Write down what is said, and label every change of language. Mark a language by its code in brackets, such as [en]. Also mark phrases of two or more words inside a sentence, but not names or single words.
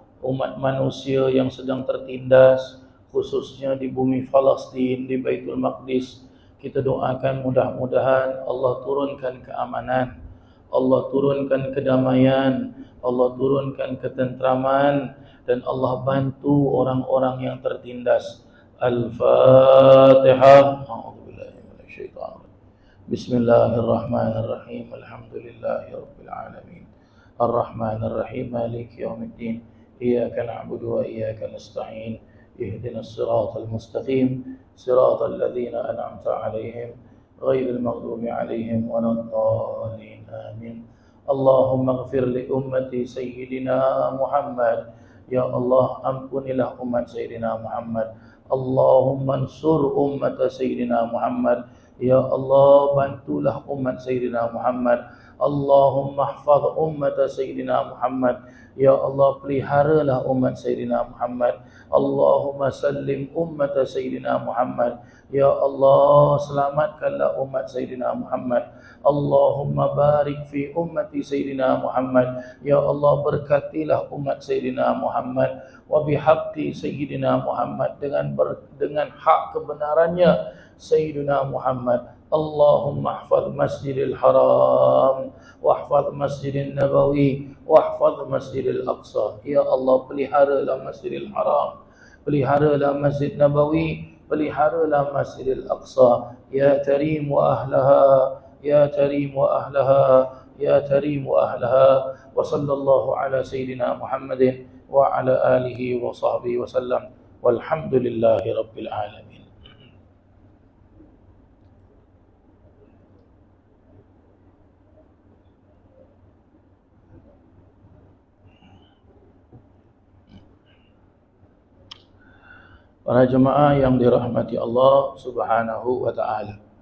[ms] umat manusia yang sedang tertindas, khususnya di bumi Palestin, di Baitul Maqdis. Kita doakan mudah-mudahan Allah turunkan keamanan, Allah turunkan kedamaian, Allah turunkan ketentraman, dan Allah bantu orang-orang yang tertindas. Al-Fatihah. [ar] أعوذ بالله من الشيطان الرجيم. بسم الله الرحمن الرحيم. الحمد لله رب العالمين. الرحمن الرحيم. مالك يوم الدين. إياك نعبد وإياك نستعين. اهدنا الصراط المستقيم. صراط الذين أنعمت عليهم غير المغضوب عليهم ولا الضالين. Amin. اللهم اغفر لأمة سيدنا محمد. [ms] Ya Allah, ampunilah umat Sayyidina Muhammad. [ar] اللهم انصر أمة سيدنا محمد. [ms] Ya Allah, bantulah umat Sayyidina Muhammad. [ar] اللهم احفظ أمة سيدنا محمد. [ms] Ya Allah, peliharalah umat Sayyidina Muhammad. [ar] اللهم سلم أمة سيدنا محمد. [ms] Ya Allah, selamatkanlah umat Sayyidina Muhammad. [ar] اللهم بارك في أمة سيدنا محمد. [ms] Ya Allah, berkatilah umat Sayyidina Muhammad. [ar] وبحق سيدنا محمد, [ms] dengan hak kebenarannya Sayyidina Muhammad. [ar] اللهم احفظ مسجد الحرام، واحفظ مسجد النبوي، واحفظ مسجد الأقصى. [ms] Ya Allah, peliharalah Masjidil Haram, peliharalah Masjid Nabawi, peliharalah Masjidil Aqsa. [ar] يا كريم وأهلها، يا كريم وأهلها، يا كريم وأهلها. وصلى الله على سيدنا محمد وعلى آله وصحبه وسلم. والحمد لله رب العالمين. [ms] Para jemaah yang dirahmati Allah [ar] سبحانه وتعالى.